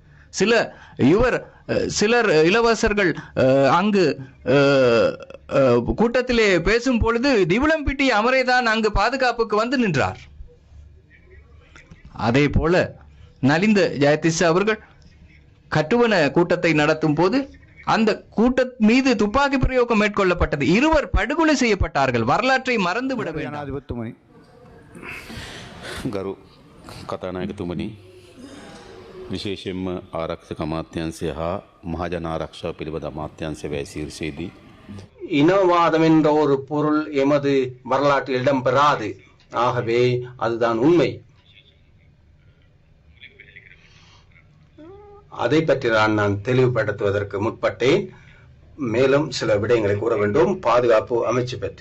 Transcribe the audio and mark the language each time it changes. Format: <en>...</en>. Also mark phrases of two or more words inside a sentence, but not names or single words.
<ta>சிலர் இளவரசர்கள் அங்கு கூட்டத்திலே பேசும் பொழுது திவுளம்பிட்டி அமரேதான் அங்கு பாதுகாப்புக்கு வந்து நின்றார். அதே போல நலிந்த ஜெயதிஷ அவர்கள் கட்டுவன கூட்டத்தை நடத்தும் போது அந்த கூட்ட மீது துப்பாக்கி பிரயோகம் மேற்கொள்ளப்பட்டது. 2 படுகொலை செய்யப்பட்டார்கள். வரலாற்றை மறந்து விட வேண்டும்.</ta> <si>ගරු කතානායකතුමනි, විශේෂයෙන්ම ආරක්ෂක අමාත්‍යංශය හා මහජන ආරක්ෂාව පිළිබඳ අමාත්‍යංශය වැසීර්ෂයේදී</si> <ta>இனவாதம் என்ற ஒரு பொருள் எமது வரலாற்றில் இடம்பெறாது. ஆகவே அதுதான் உண்மை. அதை பற்றி நான் தெளிவுபடுத்துவதற்கு முற்பட்டேன். மேலும் சில விடயங்களை கூற வேண்டும். பாதுகாப்பு அமைச்சு பற்றி.</ta>